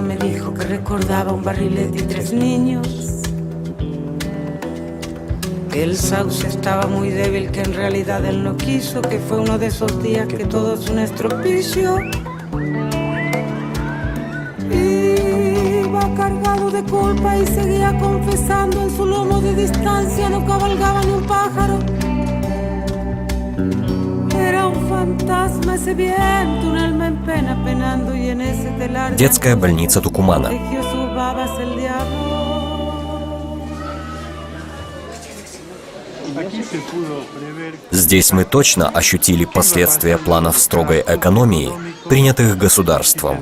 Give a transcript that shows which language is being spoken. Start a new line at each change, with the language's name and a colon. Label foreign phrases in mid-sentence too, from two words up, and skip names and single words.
Spanish: Me dijo que recordaba un barrilete y 3 niños. Que el sauce estaba muy débil, que en realidad él no quiso. Que fue uno de esos días que todo es un estropicio. Iba cargado de culpa y seguía confesando. En su lomo de distancia no cabalgaba ni un pájaro.
Russian: Детская больница Тукумана. Здесь мы точно ощутили последствия планов строгой экономии, принятых государством.